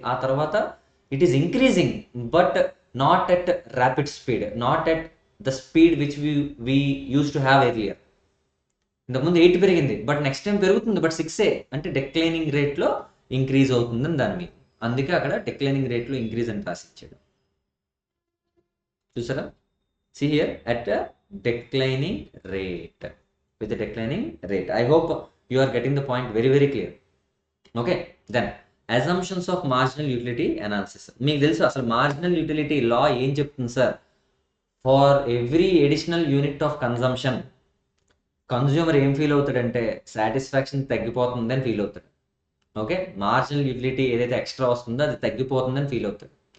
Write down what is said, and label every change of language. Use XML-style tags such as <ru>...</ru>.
<en>ఆ తర్వాత it is increasing but not at rapid speed, not at the speed which we used to have earlier.</en> <te>ఇంతకుముందు 8 పెరిగింది, but next time పెరుగుతుంది, but 6 అంటే declining రేట్లో increase అవుతుందని దాని మీద. అందుకే అక్కడ డిక్లైనింగ్ రేట్లో ఇంక్రీజ్ అని రాసిచ్చాడు. చూసారా,</te> <en>see here at a declining rate, with a declining rate. I hope you are getting the point very very clear. Okay, then assumptions of marginal utility analysis.</en> <te>మీకు తెలుసు అసలు మార్జినల్ యూటిలిటీ లా ఏం చెప్తుంది sir,</te> <en>for every additional unit of consumption</en> <te>consumer ఏం feel అవుతాడంటే satisfaction తగ్గిపోతుందని feel అవుతాడు. Okay, marginal utility ఏదైతే extra వస్తుందో అది తగ్గిపోతుందని ఫీల్ అవుతాడు.</te>